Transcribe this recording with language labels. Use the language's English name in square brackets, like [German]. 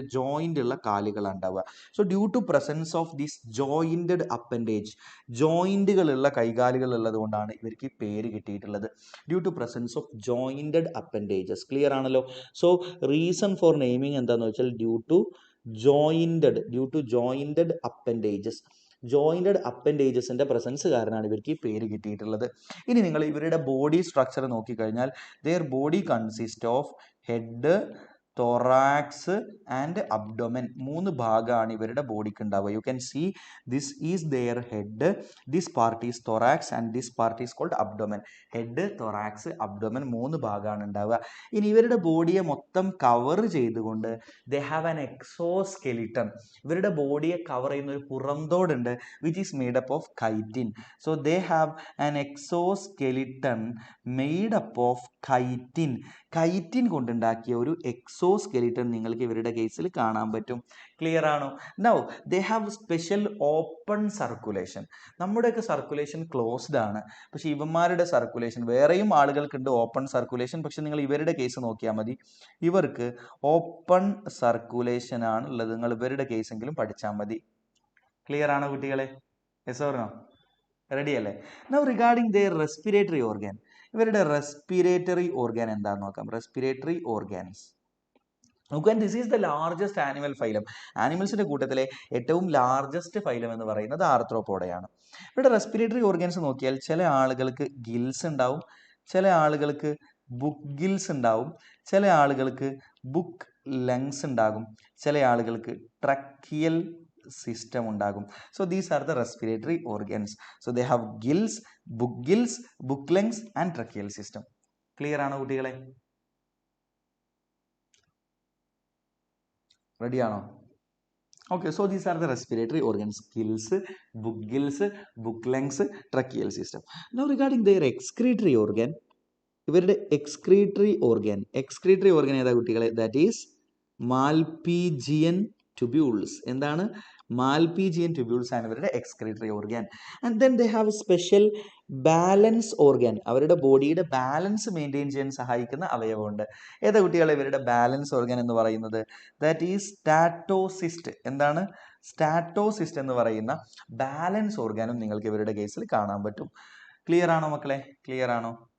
[Malayalam] അങ്ങനെ ജോയിന്റ് ഉള്ള കാലുകളാണ് ഉണ്ടാവുക. [English] so due to presence of this jointed appendage, [Malayalam] ജോയിന്റുകളുള്ള കൈകാലുകൾ ഉള്ളത് കൊണ്ടാണ് ഇവർക്ക് ഈ പേര് കിട്ടിയിട്ടുള്ളത്. [English] Due to presence of jointed appendages. [Malayalam] Clear ആണല്ലോ? [English] so reason for naming [Malayalam] എന്താണെന്ന് വെച്ചാൽ [English] Due to jointed appendages. [Malayalam] Jointed അപ്പൻഡേജസിന്റെ presence കാരണമാണ് ഇവർക്ക് ഈ പേര് കിട്ടിയിട്ടുള്ളത്. ഇനി നിങ്ങൾ ഇവരുടെ ബോഡി സ്ട്രക്ചർ നോക്കിക്കഴിഞ്ഞാൽ, [English] their body consists of head, thorax and abdomen. 3 [Malayalam] ഭാഗമാണ് ഇവരുടെ ബോഡിക്ക് ഉണ്ടാവുക. [English] You can see this is their head, this part is thorax and this part is called abdomen. [Malayalam] Head, thorax, abdomen 3 ഭാഗമാണ് ഉണ്ടാവുക. ഇനി ഇവരുടെ ബോഡിയെ മൊത്തം കവർ ചെയ്തുകൊണ്ട് [English] they have an exoskeleton. [Malayalam] ഇവരുടെ ബോഡിയെ കവർ ചെയ്യുന്ന ഒരു പുറംതോടുണ്ട്, [English] which is made up of chitin. So they have an exoskeleton made up of chitin. [Malayalam] Chitin കൊണ്ടുണ്ടാക്കിയ ഒരു എക്സോസ്കെലിറ്റൺ നിങ്ങൾക്ക് ഇവരുടെ കേസിൽ കാണാൻ പറ്റും. ക്ലിയർ ആണോ? [English] Now they have special open circulation. [Malayalam] നമ്മുടെയൊക്കെ സർക്കുലേഷൻ ക്ലോസ്ഡ് ആണ്, പക്ഷെ ഇവന്മാരുടെ സർക്കുലേഷൻ, വേറെയും ആളുകൾക്കുണ്ട് ഓപ്പൺ സർക്കുലേഷൻ, പക്ഷെ നിങ്ങൾ ഇവരുടെ കേസ് നോക്കിയാൽ മതി, ഇവർക്ക് ഓപ്പൺ സർക്കുലേഷൻ ആണ് ഉള്ളത്. നിങ്ങൾ ഇവരുടെ കേസെങ്കിലും പഠിച്ചാൽ മതി. ക്ലിയർ ആണോ കുട്ടികളെ? [English] Yes or no? [Malayalam] റെഡി അല്ലേ? [English] now regarding their respiratory organ, [Malayalam] ഇവരുടെ റെസ്പിറേറ്ററി ഓർഗൻ എന്താണെന്ന് നോക്കാം. [English] Respiratory organs നോക്കാൻ, this is the largest animal phylum. [Malayalam] ആനിമൽസിന്റെ കൂട്ടത്തിലെ ഏറ്റവും ലാർജസ്റ്റ് ഫൈലം എന്ന് പറയുന്നത് ആർത്രോപോഡയാണ്. ഇവിടെ റെസ്പിറേറ്ററി ഓർഗൻസ് നോക്കിയാൽ ചില ആളുകൾക്ക് ഗിൽസ് ഉണ്ടാവും, ചില ആളുകൾക്ക് ബുക്ക് ഗിൽസ് ഉണ്ടാവും, ചില ആളുകൾക്ക് ബുക്ക് ലങ്സ് ഉണ്ടാകും, ചില ആളുകൾക്ക് ട്രക്കിയൽ system ഉണ്ടാകും. [English] So these are the respiratory organs. So they have gills, book lungs and tracheal system. [Malayalam] Clear ആണോ കുട്ടികളെ? റെഡി ആണോ? [English] Okay, so these are the respiratory organs: gills, book lungs, tracheal system. Now regarding their excretory organ, [Malayalam] ഇവരുടെ excretory organ ഏതാ കുട്ടികളെ? [English] That is Malpighian tubules. [Malayalam] എന്താണ്? [English] Malpighian tubules [Malayalam] ആണ് ഇവരുടെ [English] excretory organ. And then they have a special [Malayalam] balance organ, അവരുടെ ബോഡിയുടെ balance maintain ചെയ്യാൻ സഹായിക്കുന്ന അവയവമുണ്ട്. ഏതാ കുട്ടികളെ ഇവരുടെ ബാലൻസ് ഓർഗൻ എന്ന് പറയുന്നത്? [English] That is statocyst. [Malayalam] എന്താണ്? സ്റ്റാറ്റോസിസ്റ്റ് എന്ന് പറയുന്ന ബാലൻസ് ഓർഗാനും നിങ്ങൾക്ക് ഇവരുടെ കേസിൽ കാണാൻ പറ്റും. ക്ലിയർ ആണോ മക്കളെ? ക്ലിയർ ആണോ?